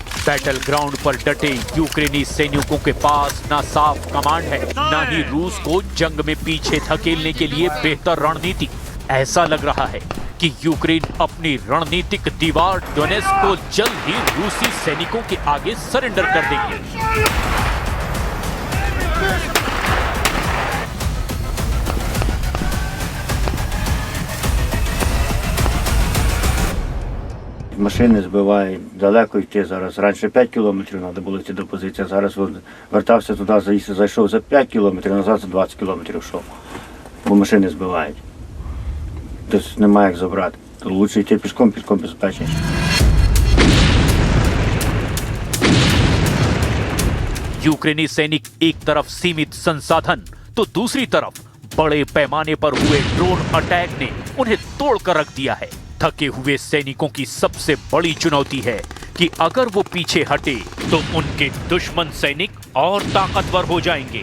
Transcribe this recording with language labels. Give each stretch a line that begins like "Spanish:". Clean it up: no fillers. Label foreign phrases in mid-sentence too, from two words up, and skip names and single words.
English: battle ground
Hindi: पर डटे यूक्रेनी सैनिकों के पास ना साफ कमांड है, ना ही रूस को जंग में पीछे धकेलने के लिए बेहतर रणनीति। ऐसा लग रहा है कि यूक्रेन अपनी रणनीतिक दीवार डोनेस्क को जल्द ही रूसी सैनिकों के आगे सरेंडर कर देंगे।
Ukrainian: Машини збивають, далеко йти зараз. Раніше 5 кілометрів треба було йти до позиції, а зараз вертався туди, зайшов за 5 кілометрів, назад за 20 кілометрів йшов. Бо машини збивають. Тобто немає як забрати. То краще йти пішком безпечніше.
Hindi: यूक्रेनी सैनिक एक तरफ सीमित संसाधन तो दूसरी तरफ बड़े पैमाने पर हुए
English: drone attack
Hindi: ने उन्हें तोड़कर रख दिया है। थके हुए सैनिकों की सबसे बड़ी चुनौती है कि अगर वो पीछे हटे तो उनके दुश्मन सैनिक और ताकतवर हो जाएंगे।